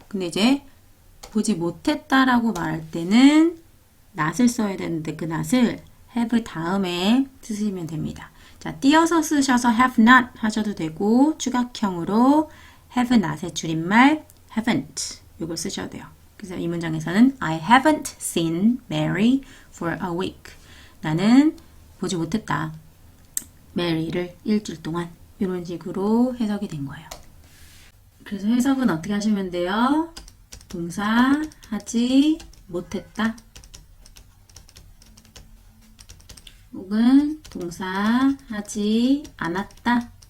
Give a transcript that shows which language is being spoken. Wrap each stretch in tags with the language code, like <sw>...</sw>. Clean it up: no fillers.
<ko>근데 이제 보지 못했다라고 말할 때는 not을 써야 되는데 그 not을 have 다음에 쓰시면 됩니다. 자, 띄어서 쓰셔서 have not 하셔도 되고 추각형으로 have not의 줄임말 haven't 이걸 쓰셔도 돼요. 그래서 이 문장에서는</ko> <en>I haven't seen Mary for a week.</en> <ko>나는 보지 못했다. Mary를 일주일 동안 이런 식으로 해석이 된 거예요. 그래서 해석은 어떻게 하시면 돼요? 동사 하지 못했다. 혹은 동사 하지 않았다.</ko>